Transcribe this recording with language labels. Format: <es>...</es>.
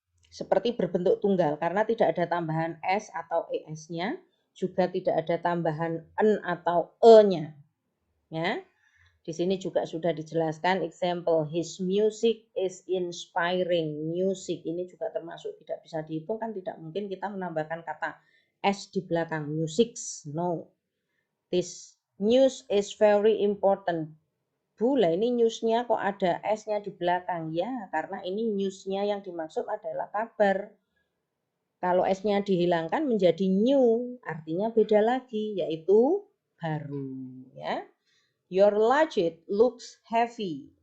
<id>Seperti berbentuk tunggal karena tidak ada tambahan s atau es-nya, juga tidak ada tambahan n atau e-nya. Ya. Di sini juga sudah dijelaskan example,</id> <en>his music is inspiring.</en> <id>Music ini juga termasuk tidak bisa dihitung, kan tidak mungkin kita menambahkan kata s di belakang music.</id> <en>No. This news is very important.</en> <id>Bu, lah ini newsnya kok ada S-nya di belakang? Ya, karena ini newsnya yang dimaksud adalah kabar. Kalau S-nya dihilangkan menjadi new, artinya beda lagi, yaitu baru. Ya.</id> <en>Your luggage looks heavy.</en>